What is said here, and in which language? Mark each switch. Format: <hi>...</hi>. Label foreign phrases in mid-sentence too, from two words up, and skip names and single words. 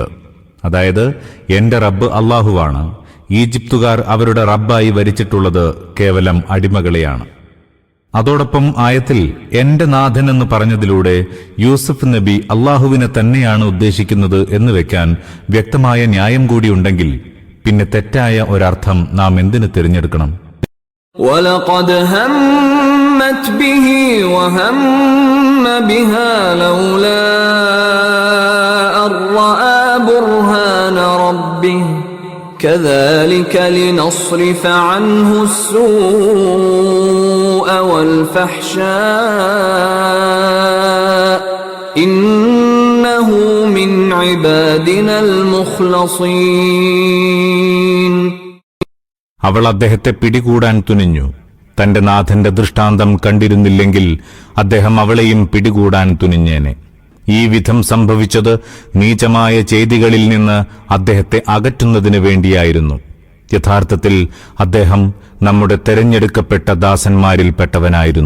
<ml>അതായത്, എന്റെ റബ്ബ് അള്ളാഹുവാണ്, ഈജിപ്തുകാർ അവരുടെ റബ്ബായി വരിച്ചിട്ടുള്ളത് കേവലം അടിമകളെയാണ്. അതോടൊപ്പം ആയത്തിൽ എന്റെ നാഥൻ എന്ന് പറഞ്ഞതിലൂടെ യൂസഫ് നബി അള്ളാഹുവിനെ തന്നെയാണ് ഉദ്ദേശിക്കുന്നത് എന്ന് വെക്കാൻ വ്യക്തമായ ന്യായം കൂടിയുണ്ടെങ്കിൽ പിന്നെ തെറ്റായ ഒരർത്ഥം നാം എന്തിനു തിരഞ്ഞെടുക്കണം?</ml> <ar>وَلَقَدْ هَمَّتْ بِهِ وَهَمَّ بِهَا لَوْلَا أَن رَّأَىٰ بُرْهَانَ رَبِّهِ كَذَلِكَ لِنَصْرِفَ عَنْهُ السُّوءَ وَالْفَحْشَاءَ إِنَّهُ مِنْ عِبَادِنَا الْمُخْلَصِينَ.</ar> <ml>അവൾ അദ്ദേഹത്തെ പിടികൂടാൻ തുനിഞ്ഞു. തന്റെ നാഥന്റെ ദൃഷ്ടാന്തം കണ്ടിരുന്നില്ലെങ്കിൽ അദ്ദേഹം അവളെയും പിടികൂടാൻ തുനിഞ്ഞേനെ. ഈ വിധം സംഭവിച്ചത് നീചമായ ചെയ്തികളിൽ നിന്ന് അദ്ദേഹത്തെ അകറ്റുന്നതിനു വേണ്ടിയായിരുന്നു. യഥാർത്ഥത്തിൽ അദ്ദേഹം നമ്മുടെ തെരഞ്ഞെടുക്കപ്പെട്ട ദാസന്മാരിൽപ്പെട്ടവനായിരുന്നു.</ml>